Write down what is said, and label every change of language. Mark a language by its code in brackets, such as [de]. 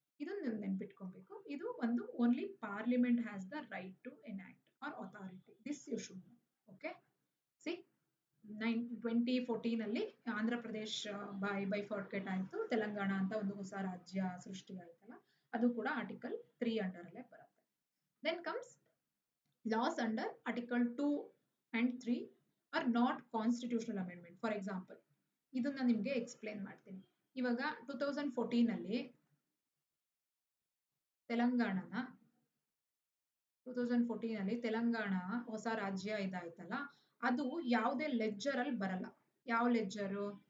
[kn] ಇದನ್ನ ನೀವು ನೆನ್ಪಿಟ್ಕೊಬೇಕು. ಇದು ಒಂದು [en] Only parliament has the right to enact or authority. This you should know. Okay. [kn] C 2014 ಅಲ್ಲಿ ಆಂಧ್ರ ಪ್ರದೇಶ್ ಬೈಫರ್ಕೇಟ್ ಆಯ್ತು, ತೆಲಂಗಾಣ ಅಂತ ಒಂದು ಹೊಸ ರಾಜ್ಯ ಸೃಷ್ಟಿ ಆಯ್ತಲ್ಲ, ಅದು ಕೂಡ ಆರ್ಟಿಕಲ್ 3 ಅಂಡರ್ ಅಲ್ಲೇ ಬರುತ್ತೆ. [en] Then comes laws under article 2 and 3 are not constitutional amendment. For example [kn] ಇದನ್ನ ನಿಮ್ಗೆ ಎಕ್ಸ್ಪ್ಲೇನ್ ಮಾಡ್ತೀನಿ. ಇವಾಗ 2014 ಅಲ್ಲಿ ತೆಲಂಗಾಣನ 2014 ಅಲ್ಲಿ ತೆಲಂಗಾಣ ಹೊಸ ರಾಜ್ಯ ಇದಾಯ್ತಲ್ಲ, ಅದು ಯಾವುದೇ ಲೆಡ್ಜರ್ ಅಲ್ಲಿ ಬರಲ್ಲ. ಯಾವ ಲೆಡ್ಜರು?